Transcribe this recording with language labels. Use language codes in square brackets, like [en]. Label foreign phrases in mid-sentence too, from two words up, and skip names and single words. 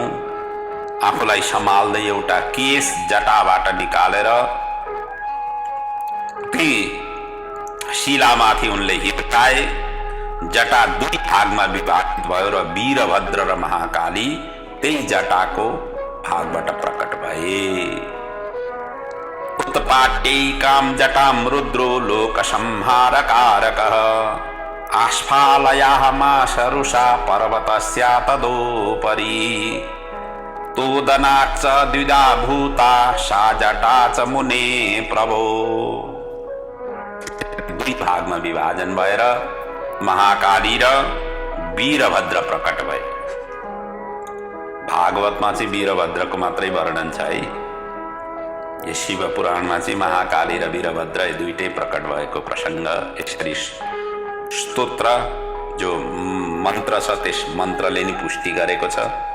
[ne] आफूलाई सम्हाल्दै एउटा केश जटाबाट निकालेर ती शिलामाथि उनले हिर्काए। जटा दुई भागमा विभाजित भयो र वीरभद्र र महाकाली त्यही जटाको भागबाट प्रकट भए। [sa] उत्पाट्यैकां जटां रुद्रो लोक संहारकारकः आस्फालयाः माशरुषा पर्वतस्या तदोपरि तोदनाच्च द्विधा भूता सा जटा च मुने प्रभो। [ne] दुई भागमा विभाजन भएर महाकाली र वीरभद्र प्रकट भए। भागवतमा चाहिँ वीरभद्रको मात्रै वर्णन छ है। यो शिव पुराणमा चाहिँ महाकाली र वीरभद्र दुईटै प्रकट भएको प्रसंग यसरी स्तोत्र जो मन्त्र छ त्यस मन्त्रले नि पुष्टि गरेको छ।